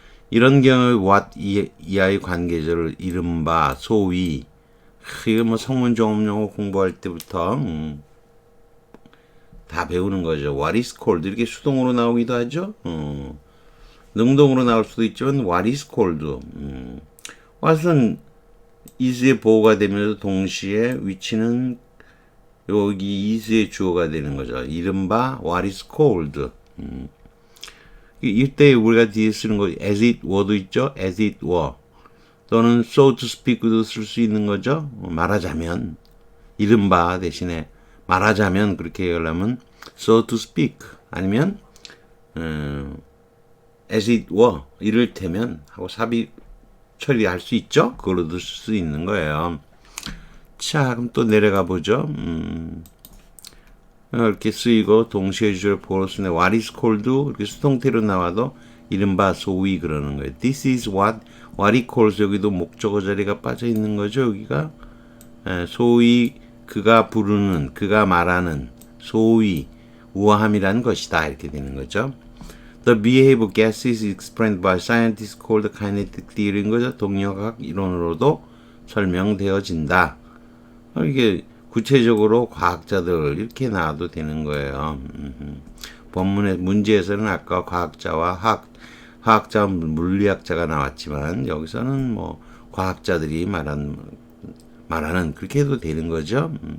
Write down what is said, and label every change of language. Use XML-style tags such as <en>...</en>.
<ko>이런 경우에 what 이하의 관계절을 이른바 소위 이거 뭐 성문종합용어 공부할 때부터 다 배우는 거죠.</ko> <en>what is called</en> <ko>이렇게 수동으로 나오기도 하죠. 능동으로 나올 수도 있지만 what is called what은 is의 보호가 되면서 동시에 위치는 여기 is의 주어가 되는 거죠. 이른바</ko> <en>what is called.</en> <ko>이때 우리가 뒤에 쓰는 거</ko> <en>as it were도 있죠. as it were.</en> <ko>또는</ko> <en>so to speak</en> <ko>도 쓸 수 있는 거죠. 말하자면 이른바 대신에 말하자면 그렇게 얘기하려면 so to speak 아니면</ko> <en>as it were</en> <ko>이를테면 하고 삽입 처리할 수 있죠. 그걸로도 쓸 수 있는 거예요. 자, 그럼 또 내려가 보죠. 이렇게 쓰이고 동시에 주절 보호로 쓰는</ko> <en>what is called</en> <ko>도 이렇게 수동태로 나와도 이른바 소위 그러는 거예요.</ko> <en>This is what he calls</en> <ko>여기도 목적어 자리가 빠져 있는 거죠. 여기가 소위 그가 부르는 그가 말하는 소위 우아함이라는 것이다 이렇게 되는 거죠.</ko> <en>The behavior of gases is explained by scientists called kinetic theory인 거죠.</en> <ko>동력학 이론으로도 설명되어진다. 이게 구체적으로 과학자들 이렇게 나와도 되는 거예요. 본문의 문제에서는 아까 과학자와 화학자, 물리학자가 나왔지만 여기서는 뭐 과학자들이 말하는 그렇게 해도 되는 거죠.</ko>